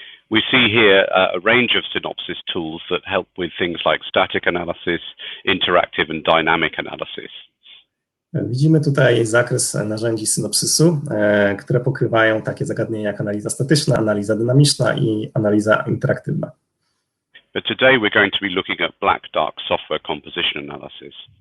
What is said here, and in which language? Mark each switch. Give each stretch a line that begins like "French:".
English: We see here a range of Synopsys tools that help with things like static analysis, interactive and dynamic analysis.
Polish: Widzimy tutaj zakres narzędzi Synopsysu, które pokrywają takie zagadnienia jak analiza statyczna, analiza dynamiczna i analiza interaktywna.
English: But today we're going to be looking at Black Duck software composition analysis.